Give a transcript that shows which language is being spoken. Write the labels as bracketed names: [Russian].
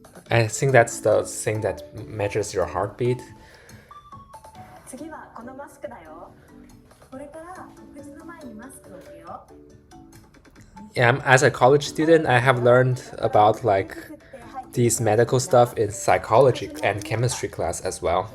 [English] I think that's the thing that measures your heartbeat. [Japanese] 次はこのマスクだよ。これから食事の前にマスクを置くよ。 [English] Yeah, as a college student, I have learned about like these medical stuff in psychology and chemistry class as well.